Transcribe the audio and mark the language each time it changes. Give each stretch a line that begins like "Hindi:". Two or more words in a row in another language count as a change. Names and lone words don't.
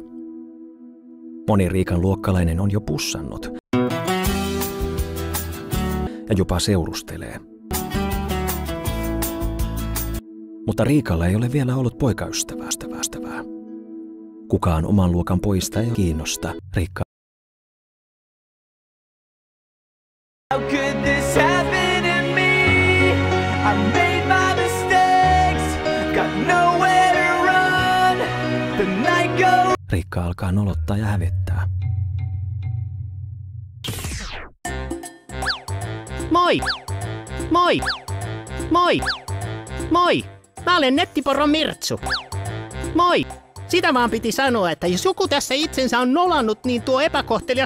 Finnish: Moni Riikan luokkalainen on jo pussannut ja jopa seurustelee. Mutta Riikalla ei ole vielä ollut poikaystävää. Kukaan oman luokan pojista ei kiinnosta. Riikka.
English: How could this happen to me? I made my mistakes, got nowhere to run. The night goes.
Finnish: Riikka alkaa nolottaa ja hävettää. Moi! Moi! Moi! Moi! Mä olen nettiporo Mirtsu. Moi! Sitä vaan piti sanoa, että jos joku tässä itsensä on nolannut, niin tuo epäkohtelias...